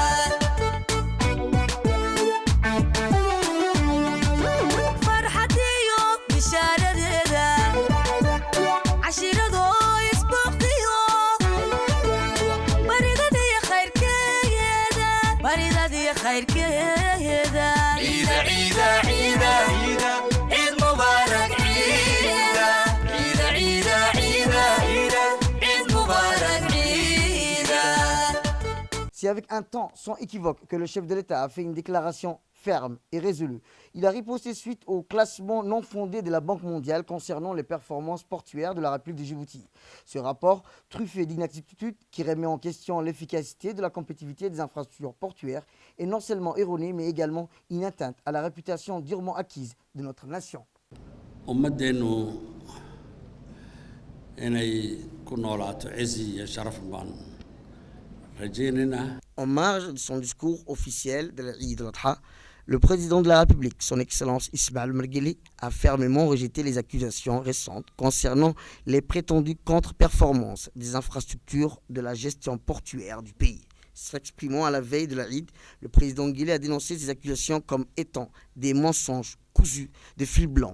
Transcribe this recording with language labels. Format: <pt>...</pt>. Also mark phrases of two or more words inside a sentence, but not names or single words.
<so>farxadiyo bishaaradeeda cashirado isbooqdiyo baridadiyo khayrkeeda ciida ciida ciida ciid mubaarak ciida ciida ciida ciida ciid mubaarak ciida.</so> <fr>C'est avec un temps sans équivoque que le chef de l'État a fait une déclaration ferme et résolue. Il a riposté suite au classement non fondé de la Banque mondiale concernant les performances portuaires de la République de Djibouti. Ce rapport, truffé d'inexactitudes qui remet en question l'efficacité de la compétitivité des infrastructures portuaires, est non seulement erroné mais également une atteinte à la réputation durement acquise de notre nation.</fr> <so>ummadeennu inay ku noolaato cizi iyo sharaf baan rajaynayna.</so> <fr>En marge de son discours officiel de l'Eid al-Adha, le président de la République, son Excellence Ismaël Omar Guelleh, a fermement rejeté les accusations récentes concernant les prétendues contre-performances des infrastructures de la gestion portuaire du pays. S'exprimant à la veille de l'Eid, le président Guelleh a dénoncé ces accusations comme étant des mensonges cousus de fil blanc.</fr>